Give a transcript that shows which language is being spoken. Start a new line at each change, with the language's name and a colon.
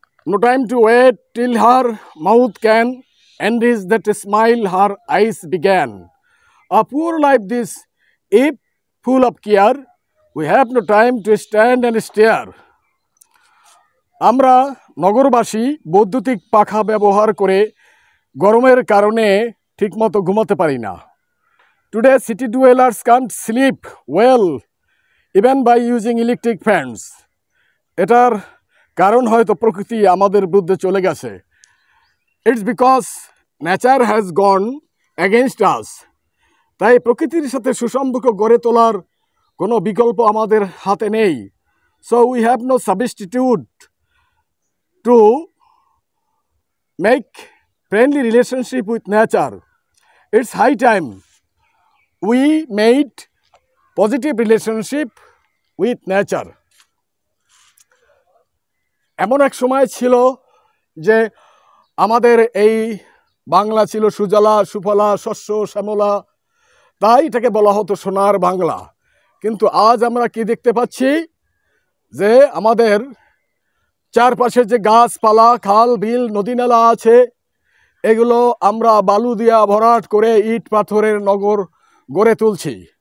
English: No time to wait till her mouth can enrich that smile her eyes began. A poor life this, if full of care, we have no time to stand and stare.
Bangla: আমরা নগরবাসী বৈদ্যুতিক পাখা ব্যবহার করে গরমের কারণে ঠিকমতো ঘুমাতে পারি না।
English: Today city dwellers can't sleep well even by using electric fans.
Bangla: এটার কারণ হয়তো প্রকৃতি আমাদের বিরুদ্ধে চলে গেছে।
English: It's because nature has gone against us.
Bangla: তাই প্রকৃতির সাথে সুসম্পর্ক গড়ে তোলার কোনো বিকল্প আমাদের হাতে নেই।
English: So we have no substitute to make friendly relationship with nature. It's high time we made positive relationship with nature.
Bangla: এমন এক সময় ছিল যে আমাদের এই বাংলা ছিল সুজলা সুফলা শস্য শ্যামলা, তাই এটাকে বলা হতো সোনার বাংলা। কিন্তু আজ আমরা কি দেখতে পাচ্ছি যে আমাদের চারপাশে যে গাছপালা, খাল বিল, নদী নালা আছে, এগুলো আমরা বালু দিয়া ভরাট করে ইট পাথরের নগর গড়ে তুলছি।